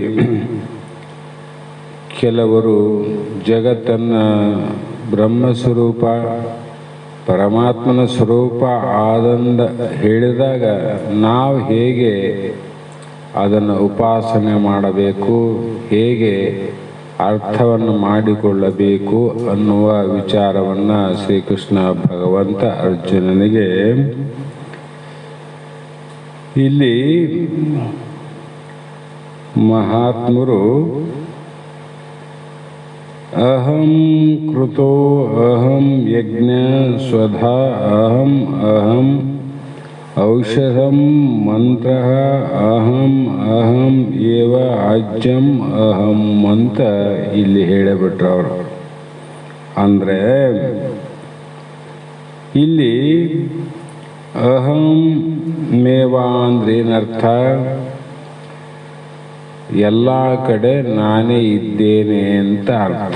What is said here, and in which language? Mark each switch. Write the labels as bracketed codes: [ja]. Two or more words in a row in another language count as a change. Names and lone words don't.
[kn] ಕೆಲವರು ಜಗತ್ತನ್ನು ಬ್ರಹ್ಮಸ್ವರೂಪ ಪರಮಾತ್ಮನ ಸ್ವರೂಪ ಆದಂದ ಹೇಳಿದಾಗ ನಾವು ಹೇಗೆ ಅದನ್ನು ಉಪಾಸನೆ ಮಾಡಬೇಕು, ಹೇಗೆ ಅರ್ಥವನ್ನು ಮಾಡಿಕೊಳ್ಳಬೇಕು ಅನ್ನುವ ವಿಚಾರವನ್ನು ಶ್ರೀಕೃಷ್ಣ ಭಗವಂತ ಅರ್ಜುನನಿಗೆ ಇಲ್ಲಿ ಮಹಾತ್ಮರು [sa] ಅಹಂ ಕೃತೋ ಅಹಂ ಯಜ್ಞ ಸ್ವಧಾ ಅಹಂ ಅಹಂ ಔಷಧಂ ಮಂತ್ರ ಅಹಂ ಅಹಂ ಏವ ಅಜ್ಜಂ ಅಹಂ [kn] ಅಂತ ಇಲ್ಲಿ ಹೇಳಿಬಿಟ್ರು ಅವರು. ಅಂದರೆ ಇಲ್ಲಿ [sa] ಅಹಂ ಮೇವ [kn] ಅಂದ್ರೆ ಏನರ್ಥ? ಎಲ್ಲ ಕಡೆ ನಾನೇ ಇದ್ದೇನೆ ಅಂತ ಅರ್ಥ.